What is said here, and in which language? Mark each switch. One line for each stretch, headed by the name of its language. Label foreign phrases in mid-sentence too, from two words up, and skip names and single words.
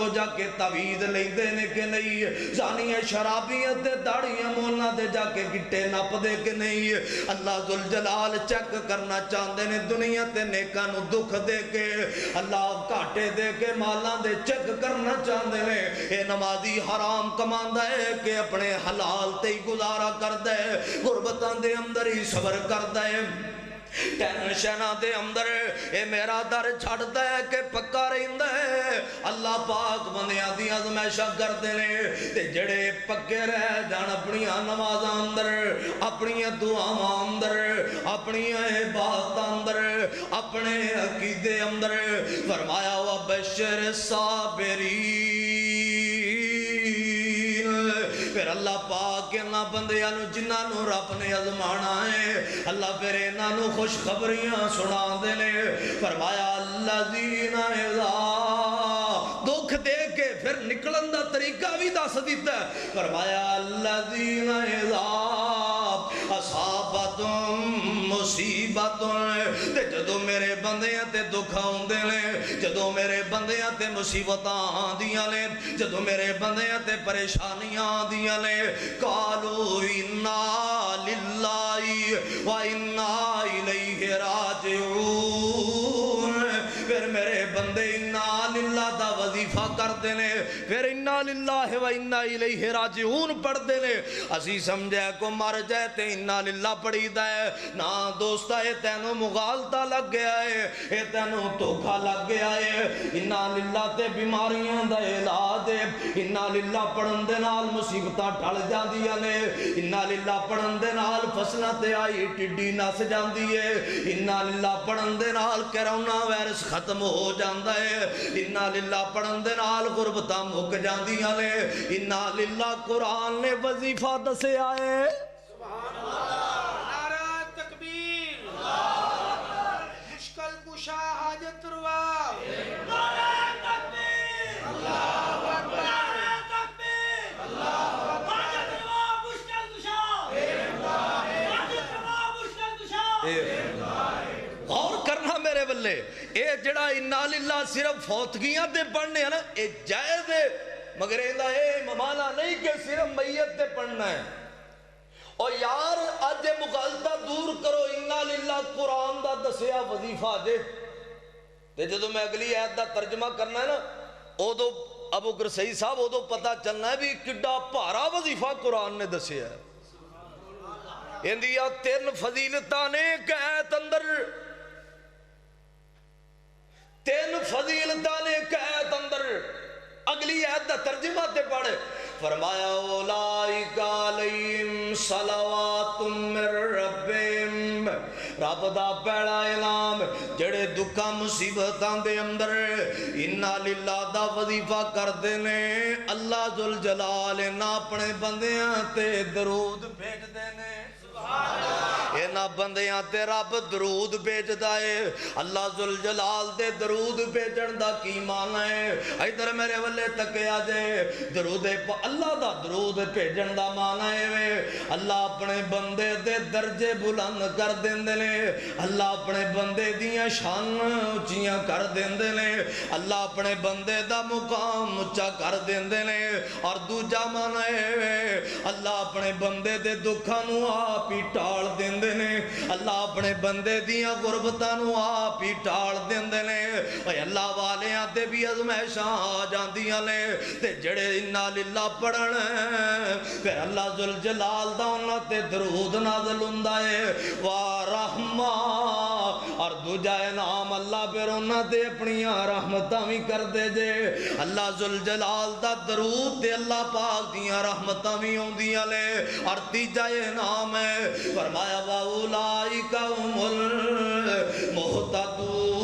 Punjabi: جا کے تعویذ لیندے نے کہ نہیں زانیاں شرابیاں تے داڑیاں مولاں دے جا کے گٹے نپ دے کہ نہیں اللہ ذوالجلال چیک کرنا چاہندے نے دنیا تے نیکاں نو دکھ دے کے اللہ گھاٹے دے کے مالاں دے چیک کرنا چاہندے نے اے نمازی حرام کماندا ہے کہ اپنے حلال تے ہی گزارا کر دے غربتاں دے اندر ہی صبر کر دے ٹینشناں دے اندر اے میرا در چھڑدا ہے کہ پکا رہندا ہے اللہ پاک بندیاں دی آزمائشاں کردے نے تے جڑے پکے رہ جان اپنیاں نمازاں اندر اپنیاں دعاواں اندر اپنیاں عبادتاں اندر اپنے عقیدے اندر فرمایا وبشر الصابرین پھر اللہ پاک انہاں بندیاں نو جنہاں نو رب نے آزمانا ہے اللہ پھر انہاں نو خوشخبریاں سنا دے نے فرمایا
Arabic: الذین اذا
Punjabi: دکھ دے کے پھر نکلن دا طریقہ بھی دس دیتا ہے فرمایا
Arabic: الذین اذا
Punjabi: اصابتم مصیبت تے جدو میرے بندیاں تے دکھ آندے نے جدو میرے بندیاں تے مصیبتاں آندیاں نے جدو میرے بندیاں تے پریشانیاں آندیاں نے
Arabic: قالوا انا للہ و انا الیہ
Punjabi: راجعون پھر میرے بندے
Arabic: انا للہ
Punjabi: دا وظیفہ کر دینے پھر
Arabic: انا للہ و انا الیہ راجعون
Punjabi: پڑھ دینے اسی سمجھے کو مر جائے تے
Arabic: انا للہ
Punjabi: پڑھی دائے نا دوستا اے تینوں مغالطہ لگ گیا ہے اے تینوں دھوکا لگ گیا ہے
Arabic: انا للہ
Punjabi: تے بیماریاں دا علاج ہے
Arabic: انا للہ
Punjabi: پڑھن دے نال مصیبتاں ٹل جاندیاں نے
Arabic: انا للہ
Punjabi: پڑھن دے نال فصلہ تے آئی ٹڈی نس جاندی ہے انا للہ پڑھن دے نال
English: corona virus
Punjabi: ختم ہو جاندہ ہے
Arabic: انا للہ
Punjabi: پڑھن دے نال غربتاں مک جاندیاں نے
Arabic: انا للہ
Punjabi: قرآن نے وظیفہ دسے آئے مشکل کشا حاجت روا غور کرنا میرے بلے اے جڑا
Arabic: انا للہ
Punjabi: صرف فوتگیاں دے پڑھنے ہیں نا اے جائز ہے مگر اے ممانا نہیں کہ صرف میت دے پڑھنا ہے اور یار آج مغالطہ دور کرو
Arabic: انا للہ
Punjabi: قرآن دا دسیا وظیفہ دے تے جدو میں اگلی آیت دا ترجمہ کرنا ہے نا او دو ابو گرسئی صاحب او دو پتہ چلنا ہے بھی کڈا پارا وظیفہ قرآن نے دسیا ہے اندیا 3 فضیلتاں نے ایک آیت اندر 3 فضیلتاں نے ایک آیت اندر اگلی آیت دا ترجمہ تے پڑھے فرمایا
Arabic: اولئک علیہم صلوات من ربہم
Punjabi: رب دا پہلا اعلان جڑے دکھاں مصیبتاں دے اندر
Arabic: انا للہ
Punjabi: دا وظیفہ کردے نے اللہ ذوالجلال نہ اپنے بندیاں تے درود بھیج دے نے اینا بندیاں تے رب درود بھیج دائے اللہ ذوالجلال دے درود بھیجن دا کی معنی ہے ادھر میرے والے تکے آجے درود اللہ دا درود بھیجن دا معنی ہے اللہ اپنے بندے دے درجے بلند کر دیندے نے اللہ اپنے بندے دیاں شان اچیاں کر دیندے نے اللہ اپنے بندے دا مقام اچا کر دیندے نے اور دوجا معنی ہے اللہ اپنے بندے دے دکھاں نو آپ ہی ٹال دیندے نے اللہ اپنے بندے دیاں غربتانو آپ ہی ٹال دیندے نے اے اللہ والیاں تے بھی ازمائشاں آ جاندیاں نے تے جڑے
Arabic: انا للہ
Punjabi: پڑھن پھر اللہ ذوالجلال دا انہاں تے درود نازل ہوندا ہے وَرَحْمَةً اور دوجا انعام اللہ پھر انہاں تے اپنیاں رحمتاں بھی کر دے جے اللہ ذوالجلال دا درود تے اللہ پاک دیاں رحمتاں بھی ہوندیاں نے اور تیجا انعام ہے فرمایا
Arabic: وَأُولَئِكَ هُمُ الْمُهْتَدُونَ